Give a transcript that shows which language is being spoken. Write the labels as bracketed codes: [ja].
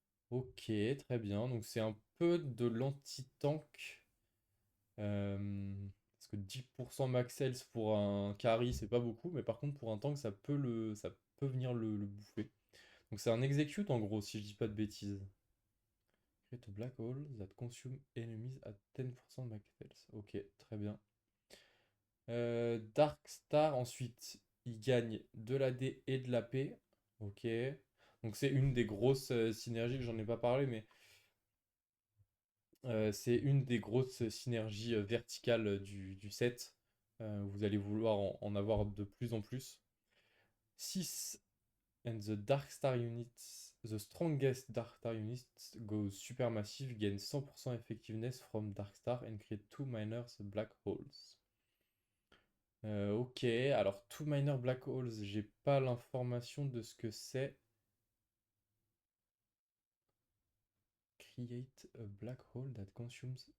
[fr] Ok, très bien. Donc c'est un peu de l'anti-tank. Parce que 10% max health pour un carry, c'est pas beaucoup. Mais par contre, pour un tank, ça peut venir le bouffer. Donc c'est un execute en gros, si je dis pas de bêtises. [en] Create a black hole that consume enemies at 10% max health. [fr] Ok, très bien. Dark Star, ensuite, il gagne de l'AD et de l'AP. Ok. Donc c'est une des grosses synergies, j'en ai pas parlé, mais c'est une des grosses synergies verticales du set. Vous allez vouloir en avoir de plus en plus. [en] 6 and the strongest Dark Star unit goes supermassive, gain 100% effectiveness from Dark Star and create 2 minor black holes. [fr] Ok, alors Two Minor Black Holes, j'ai pas l'information de ce que c'est. [en] Create a black hole that consumes.